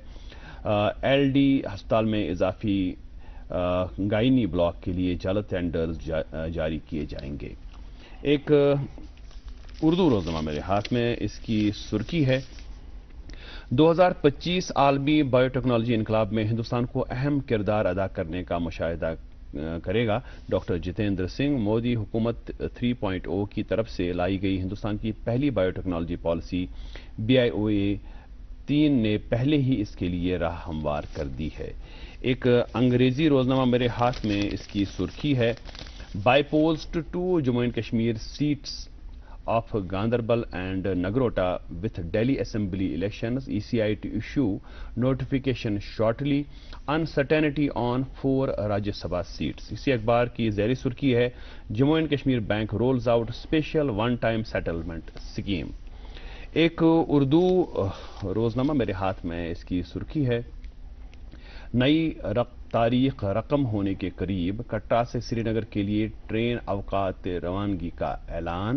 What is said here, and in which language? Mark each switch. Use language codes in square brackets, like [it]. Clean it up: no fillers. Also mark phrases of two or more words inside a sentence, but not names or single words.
[ur] LD ہسپتال میں اضافی گائنی بلاک کے لیے جلد ٹینڈرز جاری کیے جائیں گے. ایک اردو روزنامہ میرے ہاتھ میں, اس کی سرخی ہے 2025 عالمی بایو ٹیکنالوجی انقلاب میں ہندوستان کو اہم کردار ادا کرنے کا مشاہدہ کرے گا. ڈاکٹر جتیندر سنگھ, مودی حکومت 3.0 کی طرف سے لائی گئی ہندوستان کی پہلی بایو ٹیکنالوجی پالیسی BIOA 3 نے پہلے ہی اس کے لیے راہ ہموار کر دی ہے. ایک انگریزی روزنامہ میرے ہاتھ میں, اس کی سرخی ہے [en] Bypolls to 2 Jammu and Kashmir seats of Ganderbal and Nagrota with Delhi Assembly elections, ECI to issue notification shortly. Uncertainty on 4 Rajya Sabha seats. [ur] اسی اخبار کی زیری سرخی ہے, [en] Jammu and Kashmir Bank rolls out special one time settlement scheme. [ur] ایک اردو روزنامہ میرے ہاتھ میں، اس کی سرخی ہے، نئی تاریخ رقم ہونے کے قریب کٹرا سے سرینگر کے لیے ٹرین اوقات روانگی کا اعلان.